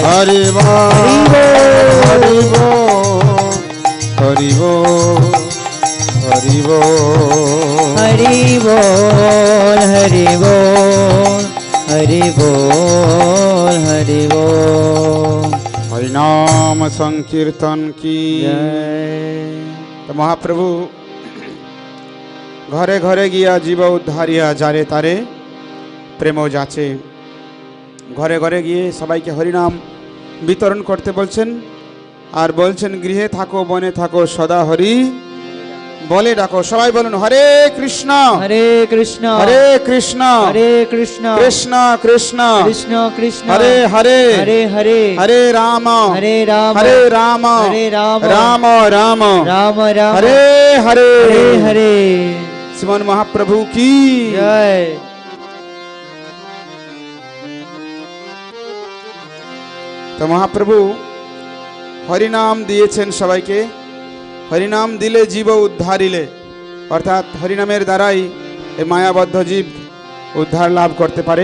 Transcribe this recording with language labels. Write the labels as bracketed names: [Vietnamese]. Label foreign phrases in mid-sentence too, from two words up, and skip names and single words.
[Bangla] হরি বোল হরি বোল হরি বোল হরি বোল হরি বোল হরি বোল হরি বোল হরি বোল. [Hindi] हरि नाम संकीर्तन की Jai. [Bangla] তো মহাপ্রভু ঘরে ঘরে গিয়া জীব উদ্ধারিয়া যারে তারে প্রেম যাচে, ঘরে ঘরে গিয়ে সবাইকে হরিনাম বিতরণ করতে বলছেন। আর বলছেন গৃহে থাকো বনে থাকো সদা হরি বলে ডাকো। সবাই বলুন [Sanskrit] হরে কৃষ্ণ হরে কৃষ্ণ হরে কৃষ্ণ হরে কৃষ্ণ কৃষ্ণ কৃষ্ণ কৃষ্ণ কৃষ্ণ হরে হরে হরে হরে হরে রাম হরে রাম হরে রাম হরে রাম রাম রাম রাম রাম হরে হরে হরে হরে। [Hindi] শ্রীমান মহাপ্রভু কি জয়। [Bangla] তো মহাপ্রভু হরিনাম দিয়েছেন সবাইকে। হরিনাম দিলে জীব উদ্ধারিলে, অর্থাৎ হরিনামের দ্বারাই এই মায়াবদ্ধ জীব উদ্ধার লাভ করতে পারে।